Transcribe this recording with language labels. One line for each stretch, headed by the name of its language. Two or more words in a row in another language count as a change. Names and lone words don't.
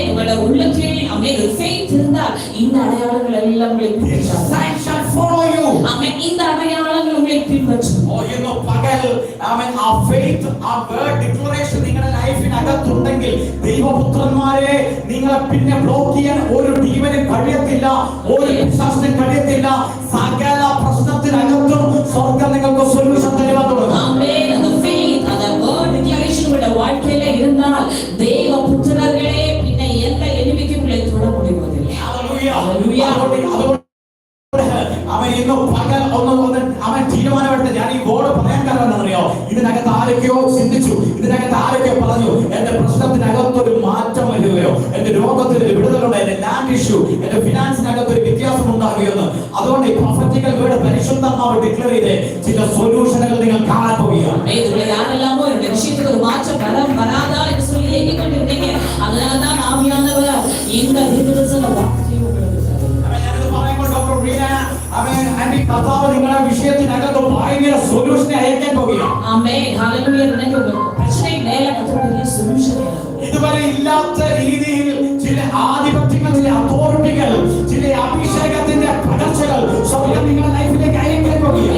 Tamil: உங்களுடைய உள்ளத்தில் ஆமென் ஒரு faith இருந்தால் இந்த அடையாளங்கள் எல்லாம் உங்களை பின்பற்றும்.
English: Signs shall follow you.
Tamil: ஆமென் இந்த அடையாளங்கள் உங்களை பின்பற்றும்.
English: Oh, you know,
Malayalam: പകൽ ആമേൻ ആ faith ആ
English: word declaration
Malayalam: നിങ്ങളുടെ ലൈഫിനകത്തുണ്ടെങ്കിൽ ദൈവപുത്രന്മാരെ നിങ്ങളെ പിന്നെ ബ്ലോക്ക് ചെയ്യാൻ ഒരു ഡീവനും കഴിയത്തില്ല, ഒരു പിശാചിനും കഴിയത്തില്ല. സകല പ്രശ്നത്തിനകത്തും സ്വർഗ്ഗം നിങ്ങൾക്ക് സൊല്യൂഷൻ തരുവാൻ തുടങ്ങും. ആമേൻ.
Tamil: அந்த faith அந்த
English: word declaration
Tamil: உங்களுடைய வாழ்க்கையில இருந்தால் தேவபுத்திரர்களே പിന്നെ எந்த எனிமிக்கும் உங்களை தொட முடிவதில்லை.
Malayalam: ഹല്ലേലൂയ. അവൻ ഇന്ന് പകൽ അവൻ തീരുമാനമെടുത്ത് ഞാൻ ഈ ബോർഡ് പറയാൻ കാരണം എന്താണെന്നറിയോ? ഇതിനകത്ത് ആരൊക്കെയോ ചിന്തിച്ചു, ഇതിനകത്ത് ആരൊക്കെയോ പറഞ്ഞു എന്റെ പ്രശ്നത്തിനകത്തൊരു മാറ്റം വരികയോ, എന്റെ രോഗത്തിന് ഒരു വിടുതലുണ്ട്, എന്റെ
English: land issue,
Malayalam: എന്റെ ഫിനാൻസിനകത്ത് ഒരു വ്യത്യാസം ഉണ്ടാകുകയെന്ന്. അതുകൊണ്ട് ഈ
English: prophetical word
Malayalam: പരിശുദ്ധമാവ് ഡിക്ലെയർ ചെയ്ത് ചില സൊല്യൂഷനുകൾ നിങ്ങൾ കാണാൻ പോവുകയാണ്.
Tamil: யாரெல்லாமோ என்னுடைய விஷயத்துக்கு ஒரு மாற்றம் வராதா என்று சொல்லி ஏங்கிக் கொண்டிருந்தீங்க. அதனால்தான் ஆவியானவர் இந்த தீர்க்கதரிசன வார்த்தையை உங்களுக்கு
Malayalam: കർത്താവ് നിങ്ങളുടെ വിഷയത്തിനകത്ത് ഭയങ്കര സൊല്യൂഷനെ അയക്കാൻ പോവുകയാണ്. ആമേൻ. ഹല്ലേലൂയ. നിങ്ങൾക്ക് പ്രശ്നം മേലെ കർത്താവിന്റെ സൊല്യൂഷൻ ഇതുവരെ ഇല്ലാത്ത രീതിയിൽ ചില ആധിപത്യങ്ങൾ, ചില അതോറിറ്റികൾ, ചില അഭിഷേകത്തിന്റെ പകർച്ചകൾ സ്വയം നിങ്ങളുടെ ലൈഫിലേക്ക് അയക്കാൻ പോവുകയാണ്.